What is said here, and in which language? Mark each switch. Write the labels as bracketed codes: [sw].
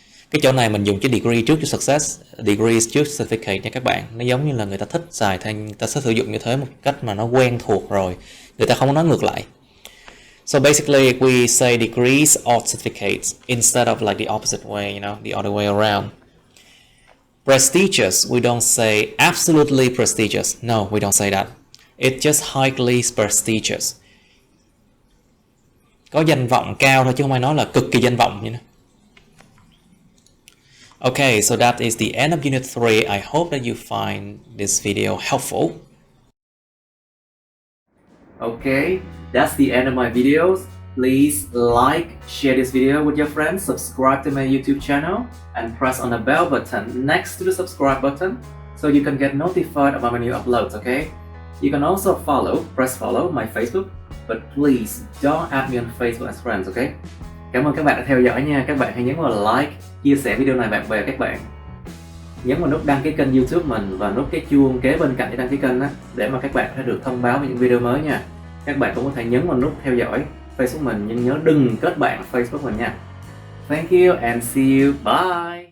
[vi] Cái chỗ này mình dùng cái degree trước cho success, degrees trước certificate nha các bạn. Nó giống như là người ta thích xài, người ta sẽ sử dụng như thế một cách mà nó quen thuộc rồi, người ta không có nói ngược lại. [en] So basically we say degrees or certificates instead of like the opposite way, the other way around. Prestigious, we don't say absolutely prestigious. No, we don't say that. It's just highly prestigious. [vi] Có danh vọng cao thôi chứ không ai nói là cực kỳ danh vọng như thế. [en] Okay, so that is the end of Unit 3. I hope that you find this video helpful. Okay, that's the end of my videos. Please like, share this video with your friends, subscribe to my YouTube channel, and press on the bell button next to the subscribe button so you can get notified about my new uploads, okay? You can also press follow my Facebook, but please don't add me on Facebook as friends, okay? [vi] Cảm ơn các bạn đã theo dõi nha. Các bạn hãy nhấn vào like, chia sẻ video này bạn bè các bạn. Nhấn vào nút đăng ký kênh YouTube mình và nút cái chuông kế bên cạnh để đăng ký kênh đó, để mà các bạn sẽ được thông báo về những video mới nha. Các bạn cũng có thể nhấn vào nút theo dõi Facebook mình, nhưng nhớ đừng kết bạn Facebook mình nha. [en] Thank you and see you. Bye.